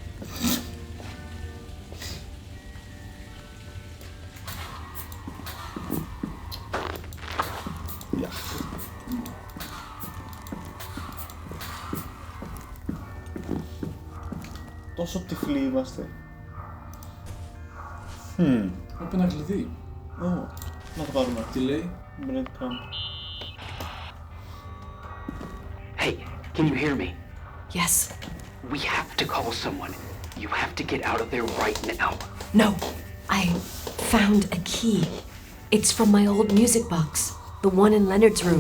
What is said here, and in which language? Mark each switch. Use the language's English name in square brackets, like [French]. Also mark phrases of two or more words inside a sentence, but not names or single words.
[Greek] Τόσο τυφλοί είμαστε. Πρέπει ένα κλειδί. Να το πάρουμε. Τι λέει? [English] Breadcrumb. Hey, can you hear me? Yes. We have to call someone. You have to get out of there right now. No, I found a key. It's from my old music box, the one in Leonard's room.